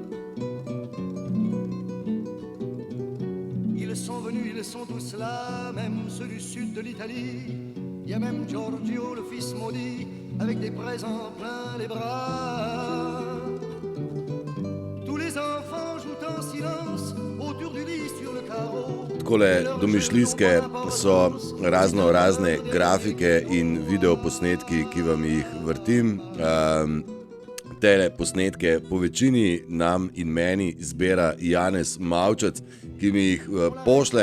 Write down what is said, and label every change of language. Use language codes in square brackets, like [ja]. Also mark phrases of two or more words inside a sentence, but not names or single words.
[fr] Ils sont venus, ils sont tous là, même ceux du sud de l'Italie. Il y a même Giorgio, le fils maudit, avec des présents plein les bras. Tous les enfants jouent en silence autour du lit sur le carreau. [sl] Takole domišljijske so razne grafike in videoposnetki, ki vam jih vrtim. Tele posnetke po večini nam in meni zbira Janez Mavčec, ki mi jih pošle.